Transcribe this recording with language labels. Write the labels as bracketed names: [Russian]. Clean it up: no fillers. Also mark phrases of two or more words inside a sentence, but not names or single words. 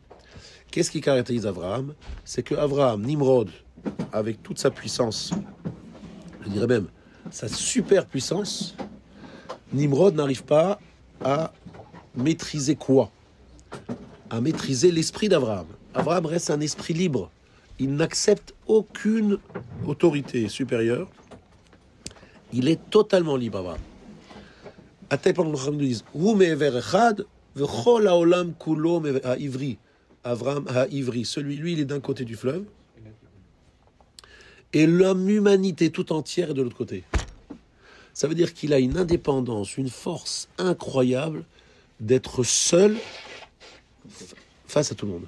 [French] Qu'est-ce qui caractérise Abraham? C'est que Abraham, Nimrod, avec toute sa puissance, je dirais même sa super puissance, Nimrod n'arrive pas à maîtriser quoi? À maîtriser l'esprit d'Abraham. Abraham reste un esprit libre. Il n'accepte aucune autorité supérieure. Il est totalement libre, Abraham. À tel point que nous disons [Hebrew] הוא מעבר אחד וכל העולם כולו העברי. [French] Abraham ha'ivri. Celui, lui, il est d'un côté du fleuve. Et l'humanité tout entière est de l'autre côté. Ça veut dire qu'il a une indépendance, une force incroyable d'être seul face à tout le monde.